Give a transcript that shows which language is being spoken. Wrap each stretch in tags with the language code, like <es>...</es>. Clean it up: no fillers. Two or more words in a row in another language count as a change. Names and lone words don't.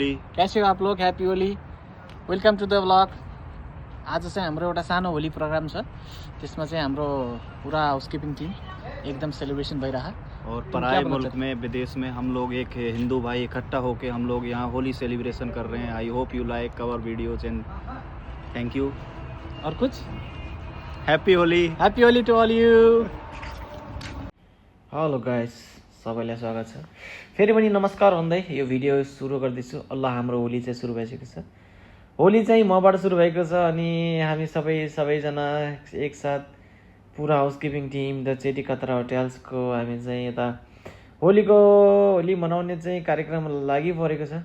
<hi>कैसे हो आप लोग?</hi> <en>Happy Holi, welcome to the blog.</en> <ne>आज चाहिँ हाम्रो एउटा सानो होली प्रोग्राम छ, त्यसमा चाहिँ हाम्रो पुरा</ne> <en>housekeeping team</en> <ne>एकदम सेलिब्रेसन भइरहेको।</ne> <hi>और पराए मुल्क में विदेश में हम लोग एक हिंदू भाई इकट्ठा होके हम लोग यहाँ होली सेलिब्रेशन कर रहे हैं।</hi> <en>I hope you like our videos and thank you.</en> <hi>और कुछ</hi> <en>Happy Holi to all you. hello guys,</en> <ne>सबैलाई स्वागत छ। फेरि पनि नमस्कार भन्दै यो भिडियो सुरु गर्दैछु। अल्लाह, हाम्रो होली चाहिँ सुरु भइसकेको छ। होली चाहिँ मबाट सुरु भएको छ अनि हामी सबैजना एकसाथ पुरा</ne> <en>housekeeping team</en> <ne>द चेटी खतरा होटेल्सको हामी चाहिँ यता होली मनाउने चाहिँ कार्यक्रम लागि परेको छ।</ne>